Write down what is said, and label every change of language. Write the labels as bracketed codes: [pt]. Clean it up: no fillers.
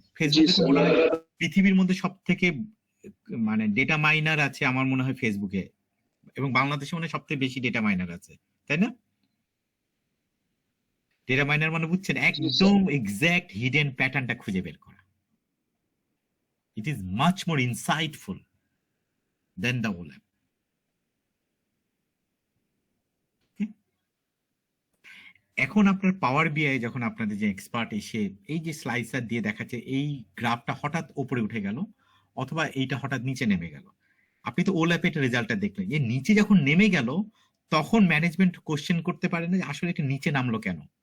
[bn] ফেসবুকে মনে হয় পৃথিবীর মধ্যে সব থেকে মানে ডেটা মাইনার আছে আমার মনে হয় ফেসবুকে, এবং বাংলাদেশে মনে হয় সবথেকে বেশি ডেটা মাইনার আছে, তাই না? ডেটা মাইনার মানে বুঝছেন, একদম এক্সাক্ট হিডেন প্যাটার্নটা খুঁজে বের করা। [en] It is much more insightful than the OLAP. [bn] এখন আপনার পাওয়ার বিআই যখন আপনাদের যে এক্সপার্ট এসে এই যে স্লাইসার দিয়ে দেখাচ্ছে এই গ্রাফটা হঠাৎ উপরে উঠে গেল অথবা এইটা হঠাৎ নিচে নেমে গেল, আপনি তো ওল্যাপের রেজাল্টটা দেখলেন, যে নিচে যখন নেমে গেল তখন ম্যানেজমেন্ট কোশ্চেন করতে পারে না যে আসলে এটা নিচে নামলো কেন।